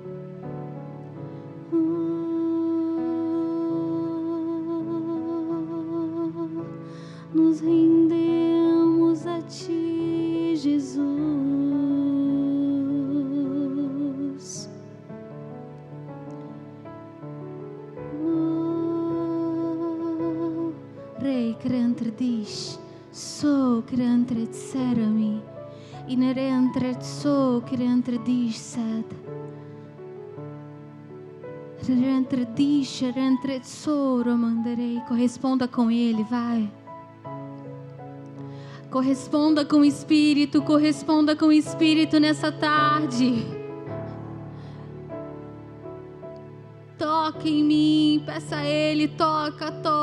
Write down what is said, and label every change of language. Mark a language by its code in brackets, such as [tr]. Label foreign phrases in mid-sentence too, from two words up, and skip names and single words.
[pt] Nos rendemos a Ti, Jesus. Rei crentredis, so crentredserami, inerentred so crentredis sed. Rentredis, rentred so romandarei. Corresponda com Ele, vai. Corresponda com o Espírito nessa tarde. Toca em mim, peça a Ele, toca.